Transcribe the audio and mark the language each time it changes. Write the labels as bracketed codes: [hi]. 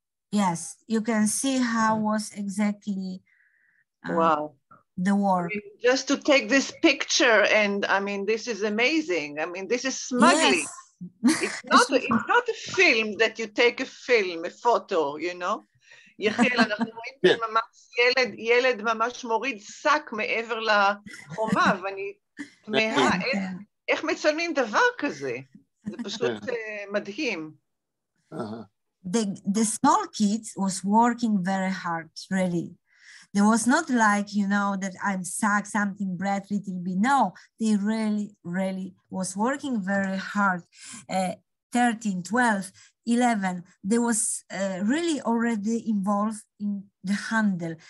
[en] Yes, you can see how was exactly wow. The war. I mean, just to take this picture, and I mean, this is amazing. I mean, this is smuggling. Yes. It's not a film that you take a photo, you know. [he] יחיאל, אנחנו רואים ממש ילד ממש מוריד שק מעבר לחומה, ואני תמהה, איך מצלמים דבר כזה? זה פשוט מדהים. [en] The small kids was working very hard, really. There was not like, you know, that I'm stuck, something bread, little bit. No, they really was working very hard. 13, 12, 11, they was really already involved in the handle.